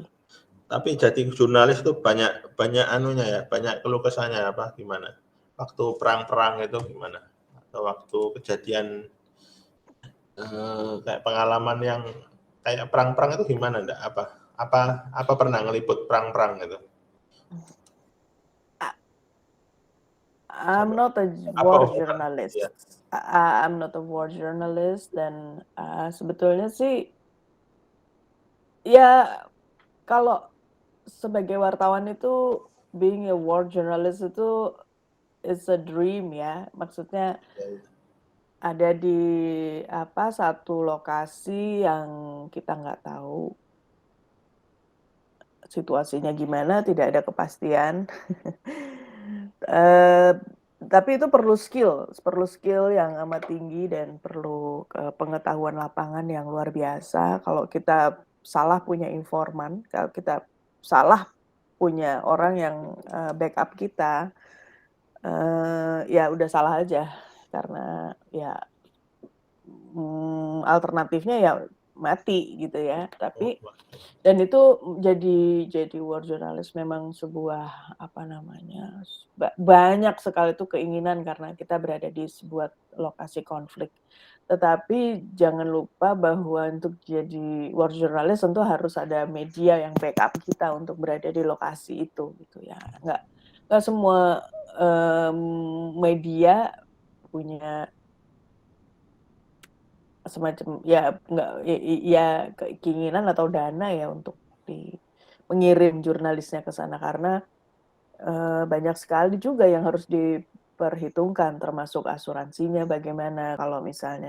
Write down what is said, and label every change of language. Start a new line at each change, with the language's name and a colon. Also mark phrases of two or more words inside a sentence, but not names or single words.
Indonesian: tapi jadi jurnalis itu banyak banyak anunya ya, banyak keluh kesahnya apa gimana? Waktu perang-perang itu gimana? Atau waktu kejadian kayak pengalaman yang kayak perang-perang itu gimana enggak? Apa pernah ngeliput perang-perang gitu?
English: I'm
Indonesian: Sampai
English: not a
Indonesian: apa
English: war
Indonesian: bukan?
English: journalist.
Indonesian: Ya.
English: I'm not a war journalist
Indonesian: dan sebetulnya sih Ya, kalau sebagai wartawan itu,
English: being a war journalist itu is a dream ya. Maksudnya
Indonesian: Ya, ya. ada di satu lokasi yang kita nggak tahu situasinya gimana, tidak ada kepastian. Eee, tapi itu perlu skill yang amat tinggi dan perlu, pengetahuan lapangan yang luar biasa. Kalau kita salah punya informan, kalau kita salah punya orang yang, backup kita, ya udah salah aja. Karena ya, alternatifnya ya mati gitu ya. Oh, Tapi wah. dan itu jadi
English: war journalist
Indonesian: memang sebuah, apa namanya, banyak sekali tuh keinginan karena kita berada di sebuah lokasi konflik. Tetapi jangan lupa bahwa untuk jadi
English: war journalist
Indonesian: tentu harus ada media yang backup kita untuk berada di lokasi itu, gitu ya. Nggak semua, media punya semacam ya nggak ya keinginan atau dana ya untuk mengirim jurnalisnya ke sana karena, banyak sekali juga yang harus diperhitungkan termasuk asuransinya bagaimana kalau misalnya